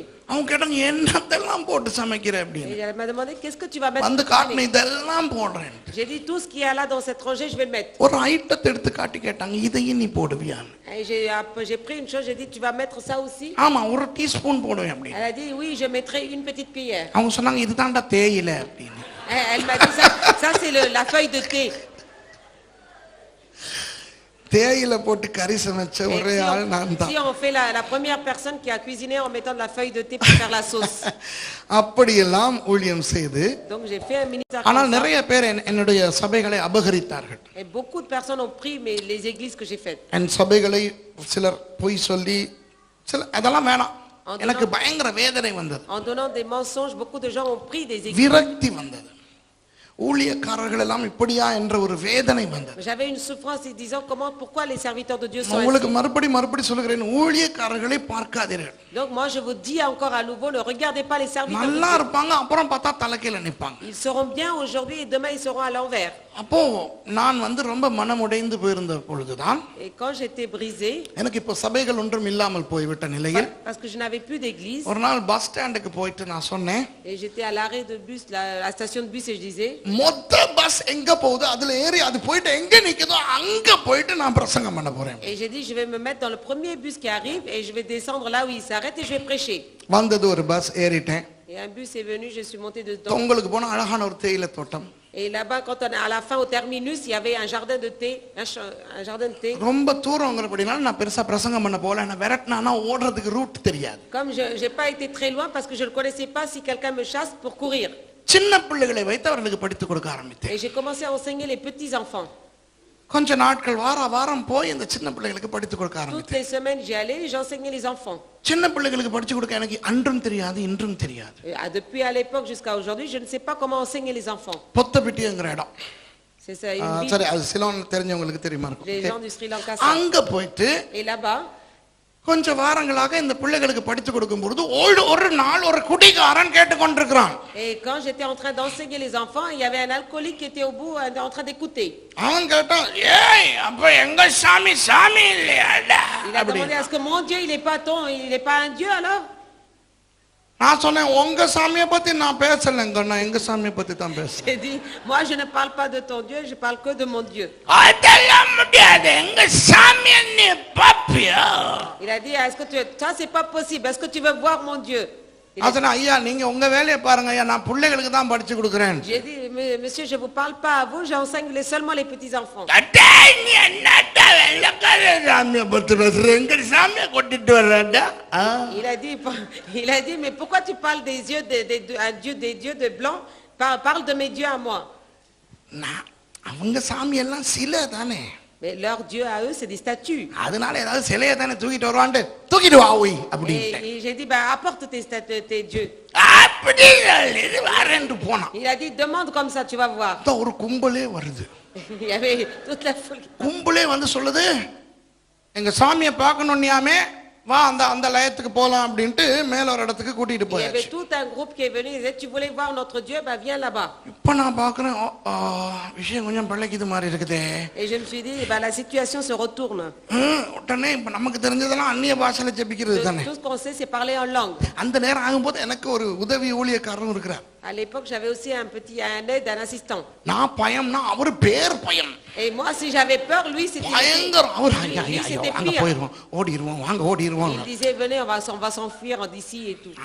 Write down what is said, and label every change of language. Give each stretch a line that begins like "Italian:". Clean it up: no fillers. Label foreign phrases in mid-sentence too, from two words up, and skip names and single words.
Tamil: அவங்க கேட்டாங்க, என்னத்தெல்லாம் போட்டு சமைக்கிற அப்படின்னு.
French: Et elle m'a demandé, qu'est-ce que tu vas mettre?
Tamil: வந்து காட்டின இதெல்லாம் போடுறேன்.
French: J'ai dit, tout ce qu'il y a là dans cette rangée, je vais le mettre.
Tamil: ஒரு ஐட்டத்தை எடுத்து காட்டி கேட்டாங்க, இதையும் நீ போடுவியான்னு.
French: Et j'ai pris une chose, j'ai dit, tu vas mettre ça aussi?
Tamil: ஆமா, ஒரு டீஸ்பூன் போடுவேன் அப்படின்னு.
French: Elle a dit, oui, je mettrai une petite cuillère.
Tamil: அவங்க சொன்னாங்க, இதுதான்டா தேயிலை அப்படின்னு.
French: Elle m'a dit, ça c'est la feuille de thé.
Tamil: தேயிலை போட்டு கறி சமைச்ச ஒரே ஆள் நான் தான்.
French: Si on fait la première personne qui a cuisiné en mettant de la feuille de thé pour faire la sauce.
Tamil: அப்படியெல்லாம் ஊழியம் செய்து,
French: Donc j'ai fait un ministère.
Tamil: ஆனால் நிறைய பேர் என்னுடைய சபைகளை அபகரித்தார்கள்.
French: Et beaucoup de personnes ont pris les églises que j'ai faites.
Tamil: என் சபைகளை சிலர் பொய் சொல்லி, சில அதெல்லாம் வேணாம். எனக்கு பயங்கர வேதனை வந்தது.
French: En donnant des mensonges, beaucoup de gens ont pris des églises.
Tamil: விரக்தி வந்தது. ஊழியக்காரர்கள் எல்லாம் இப்படியா என்ற ஒரு வேதனை வந்தது.
French: J'avais une souffrance en disant pourquoi les serviteurs de Dieu sont
Tamil: உங்களுக்கு
French: ainsi.
Tamil: மறுபடி சொல்கிறேன், ஊழியக்காரர்களை பார்க்காதீர்கள்.
French: Donc moi je vous dis encore à nouveau, ne regardez pas les serviteurs de
Tamil: நல்லா
French: Dieu.
Tamil: இருப்பாங்க, அப்புறம் பார்த்தா தலைக்கீழ நிப்பாங்க.
French: Ils seront bien aujourd'hui et demain ils seront à l'envers.
Tamil: அப்போ நான் ரொம்ப மனமுடைந்து போயிருந்த பொழுதுதான்,
French: Et quand j'étais brisé,
Tamil: எனக்கு இப்போ சபைகள் ஒன்றும் இல்லாமல் போய்விட்ட நிலையில்
French: parce que je n'avais plus d'église,
Tamil: ஒரு நாள் பஸ் ஸ்டாண்டுக்கு போயிட்டு நான் சொன்னேன்,
French: et j'étais à l'arrêt de bus, la station de bus, et je disais,
Tamil: மொத்த பஸ் எங்க போகுது அதுல ஏறி அது போயிட்டு எங்க நிக்குதோ அங்க போயிட்டு நான் பிரசங்கம் பண்ண போறேன்.
French: et j'ai dit je vais me mettre dans le premier bus qui arrive et je vais descendre là où il s'arrête et je vais prêcher.
Tamil: வந்தது ஒரு பஸ், ஏறிட்டேன்.
French: Et un bus est venu, je suis monté dedans.
Tamil: உங்களுக்கு போன அழகான ஒரு தேயிலை தோட்டம்.
French: Et là-bas, quand on est à la fin, au terminus, il y avait un jardin de thé, un jardin de thé.
Tamil: ரொம்ப தூரங்கிறபடினால நான் பெருசா பிரசங்கம் பண்ண போல, நான் விரட்டினா ஓடுறதுக்கு ரூட் தெரியாது.
French: Comme je n'ai pas été très loin parce que je ne connaissais pas si quelqu'un me chasse pour courir.
Tamil: சின்ன பிள்ளைகளை வைத்து அவர்களுக்கு படித்து கொடுக்க ஆரம்பித்தேன்.
French: Et j'ai commencé à enseigner les petits enfants.
Tamil: கொஞ்ச நாட்கள் வாரம் போய் இந்த சின்ன பிள்ளைகளுக்கு படித்து கொடுக்க
French: Toutes
Tamil: ஆரம்பித்தேன்.
French: les semaines, j'y allais et j'enseignais les enfants.
Tamil: சின்ன பிள்ளைகளுக்கு படிச்சு கொடுக்க எனக்கு அன்றும் தெரியாது இன்றும் தெரியாது.
French: Et depuis à l'époque jusqu'à aujourd'hui, je ne sais pas comment enseigner les enfants.
Tamil: பொத்தபிட்டிங்கிற இடம்.
French: C'est ça, une ville.
Tamil: சரி, அது சிலோன் தெரிஞ்சவங்களுக்கு தெரியுமா இருக்கும்.
French: Les gens du Sri Lanka savent.
Tamil: அங்க போயிட்டு
French: Et là-bas,
Tamil: கொஞ்ச வாரங்களாக இந்த பிள்ளைகளுக்கு படித்து கொடுக்கும் பொழுது ஒரு நாள் ஒரு குடிகாரன் கேட்டுக்கொண்டிருக்கிறான்.
French: et quand j'étais en train d'enseigner les enfants, il y avait un alcoolique qui était au bout en train d'écouter.
Tamil: அவன் கேட்டான், ஏய் அப்ப எங்க சாமி இல்லையாடா?
French: Il a demandé, est-ce que mon Dieu, il n'est pas un Dieu alors?
Tamil: நான் சொன்னேன், உங்க சாமியை பத்தி நான் பேசலங்க, நான் எங்க சாமியை பத்தி தான் பேசுறேன்.
French: J'ai dit, moi je ne parle pas de ton Dieu, je parle que de mon Dieu.
Tamil: அதெல்லாம் முடியாது, எங்க சாமியை நீ பாப்பியா?
French: Il a dit, est-ce que ça c'est pas possible, est-ce que tu veux voir mon Dieu?
Tamil: அதனா ஐயா நீங்க உங்க வேலையை பாருங்க ஐயா, நான் பிள்ளைகளுக்கு தான் படிச்சு கொடுக்கிறேன்.
French: J'ai dit, monsieur, je vous parle pas à vous, j'enseigne seulement les petits enfants.
Tamil: நீ என்னடா வெள்ளக்கார சாமியை பத்தி பேசுற, எங்க சாமியை கொட்டிட்டு வர்றடா?
French: Il a dit, mais pourquoi tu parles des dieux, des dieux de blanc? Parle de mes dieux à moi.
Tamil: அவங்க சாமி எல்லாம் சிலை தானே.
French: Mais leur Dieu à eux, c'est des statues.
Tamil: அதனால ஏதாவது சிலையை தானே தூக்கிட்டு வருவான்ட்டு தூக்கிட்டு வா ஓய் அப்படி.
French: Et j'ai dit, apporte tes dieux.
Tamil: அப்படி இது வரேன்னு போனான்.
French: Il a dit, demande comme ça, tu vas voir.
Tamil: ஒரு கும்பலே வருது.
French: Il y avait toute la foule.
Tamil: கும்பலே வந்து சொல்லுது, எங்க சாமியை பார்க்கணும்னியாமே, வா அந்த லயத்துக்கு போலாம் அப்படின்ட்டு மேல ஒரு இடத்துக்கு கூட்டிட்டு
French: Il y
Tamil: போயாச்சு.
French: avait tout un groupe qui est venu, ils disaient, tu voulais voir notre Dieu, viens là-bas.
Tamil: இப்ப நான் பார்க்கிறேன், விஷயம் கொஞ்சம் பழகிது மாதிரி இருக்குதே.
French: Et je me suis dit, la situation se retourne.
Tamil: உடனே இப்ப நமக்கு தெரிஞ்சதெல்லாம் அந்நிய பாஷையில ஜெபிக்கிறது தானே.
French: Tout ce qu'on sait, c'est parler en langue.
Tamil: அந்த நேரம் ஆகும்போது எனக்கு ஒரு உதவி ஊழியக்காரரும் இருக்கிறார்.
French: À l'époque, j'avais aussi un assistant.
Tamil: நான் பயம்னா அவர் பேர் பயம்.
French: Et moi, si j'avais peur, lui, c'était
Tamil: பயங்கரம். அவர்
French: c'était
Tamil: அங்க
French: pire.
Tamil: போயிடுவோம், ஓடிடுவோம், வாங்க ஓடிடுவோம்.
French: Il disait, venez, on va s'enfuir d'ici et tout.